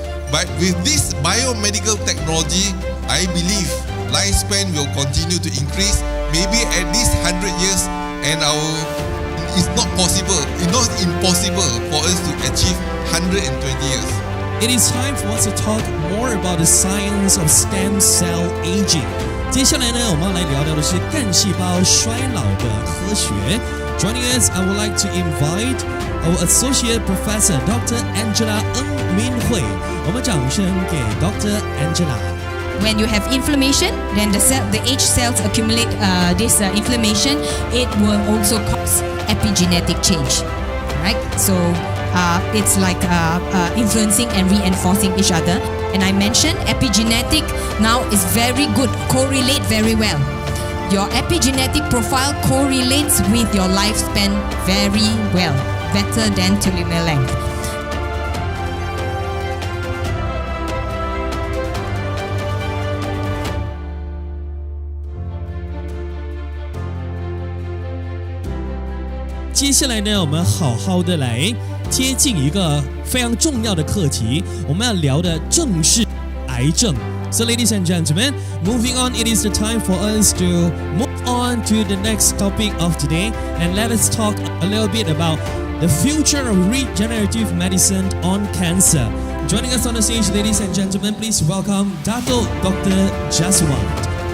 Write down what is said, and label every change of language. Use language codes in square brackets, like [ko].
[en] But with this biomedical technology, I believe lifespan will continue to increase, maybe at least 100 years, and it's not possible, it's not impossible for us to achieve 120 years. It is time for us to talk more about the science of stem cell aging. [zh] 接下来呢，我们要来聊聊的是干细胞衰老的科学。 [en] Joining us, I would like to invite our Associate Professor Dr. [zh] Angela Ng Min Hui. 我们掌声给 Dr. Angela. [en] When you have inflammation, then the age cells accumulate this inflammation. It will also cause epigenetic change, right? So it's like influencing and reinforcing each other. And I mentioned epigenetic now is very good, correlate very well. Your epigenetic profile correlates with your lifespan very well, better than telomere length. [zh] "接下来呢，我们好好的来接近一个非常重要的课题，我们要聊的正是癌症。 [en] So, ladies and gentlemen, moving on, it is the time for us to move on to the next topic of today, and let us talk a little bit about the future of regenerative medicine on cancer. Joining us on the stage, ladies and gentlemen, please welcome Dato Dr. Jaswant.